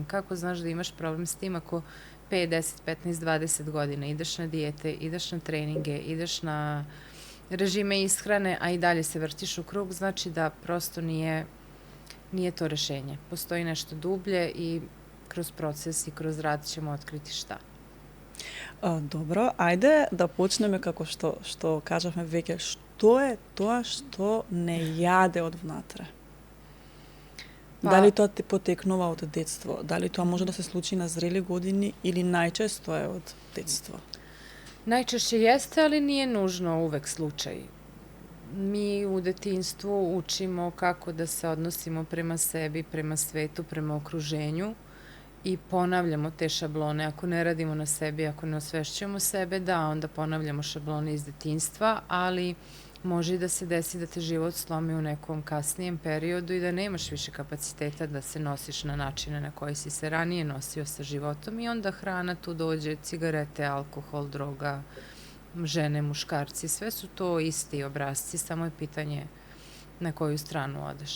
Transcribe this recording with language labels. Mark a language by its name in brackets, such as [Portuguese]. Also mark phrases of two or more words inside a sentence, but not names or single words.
[Serbian] Kako znaš da imaš problem s tim ako 5, 10, 15, 20 godina ideš na dijete, ideš na treninge, ideš na režime ishrane, a i dalje se vrtiš u krug, znači da prosto nije to rešenje. Postoji nešto dublje i kroz proces i kroz rad ćemo otkriti šta. [Macedonian] Добро, ајде да почнеме како што кажавме веќе, што е тоа што не јаде од внатре? Дали тоа ти потекнува од детство? Дали тоа може да се случи на зрели години или најчесто е од детство? [Serbian] Najčešće jeste, ali nije nužno uvek slučaj. Mi u detinjstvu učimo kako da se odnosimo prema sebi, prema svetu, prema okruženju i ponavljamo te šablone. Ako ne radimo na sebi, ako ne osvešćujemo sebe, da, onda ponavljamo šablone iz detinjstva, ali može i da se desi da te život slomi u nekom kasnijem periodu i da nemaš više kapaciteta da se nosiš na načine na koji si se ranije nosio sa životom i onda hrana tu dođe, cigarete, alkohol, droga, žene, muškarci, sve su to isti obrazci, samo je pitanje na koju stranu odeš.